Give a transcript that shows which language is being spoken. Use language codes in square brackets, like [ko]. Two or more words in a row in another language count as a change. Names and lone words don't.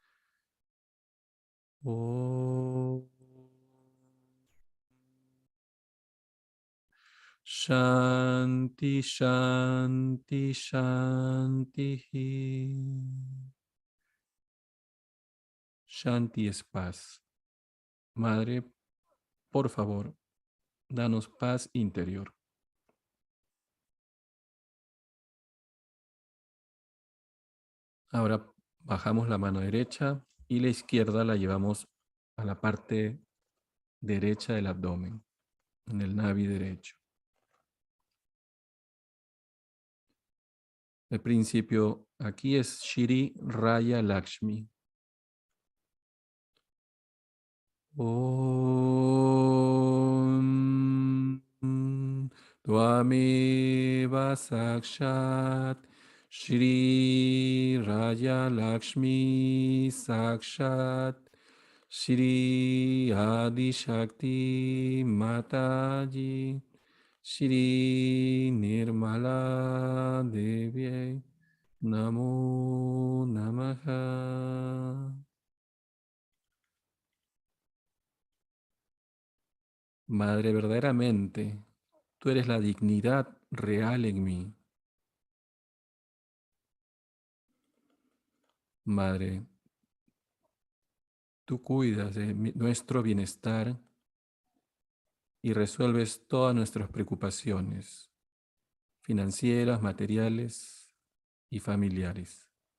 [sa] Om Shanti, Shanti, Shanti. [es] Shanti es paz. Madre, por favor, danos paz interior. Ahora bajamos la mano derecha y la izquierda la llevamos a la parte derecha del abdomen, en el navi derecho. El principio aquí es Shri Raya Lakshmi. [sa] Om Dvameva Sakshat Shri Raya Lakshmi Sakshat Shri Adi Shakti Mataji Shri Nirmala Devi Namo Namaha. [es] Madre, verdaderamente, tú eres la dignidad real en mí. Madre, tú cuidas de nuestro bienestar y resuelves todas nuestras preocupaciones financieras, materiales y familiares.